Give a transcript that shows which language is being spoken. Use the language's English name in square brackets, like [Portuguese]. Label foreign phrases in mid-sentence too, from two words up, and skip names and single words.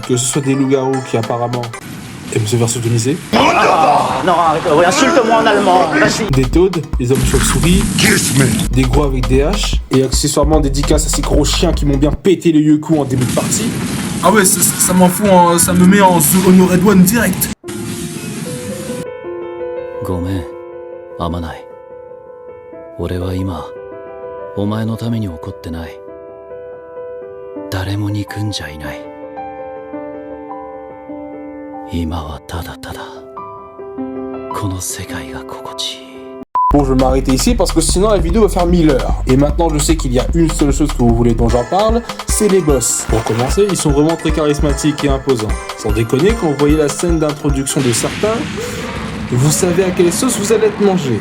[French] Que ce soit des loups-garous qui apparemment aiment se faire sodomiser. Non, arrête, insulte-moi en allemand, vas-y. Des taudes, des hommes chauves-souris, des gros avec des haches, et accessoirement dédicaces à ces gros chiens qui m'ont bien pété le yoku en début de partie. Ah ouais, ça m'en fout, ça me met en Honoré Douane direct. [Japanese] Gomen, Amanai. 俺は今、お前のために怒ってない。誰も憎んじゃいない。今はただただ、この世界が心地いい。 [French] Bon, je vais m'arrêter ici parce que sinon la vidéo va faire 1000 heures. Et maintenant, je sais qu'il y a une seule chose que vous voulez dont j'en parle, c'est les boss. Pour commencer, ils sont vraiment très charismatiques et imposants. Sans déconner, quand vous voyez la scène d'introduction de certains, vous savez à quelle sauce vous allez être mangé.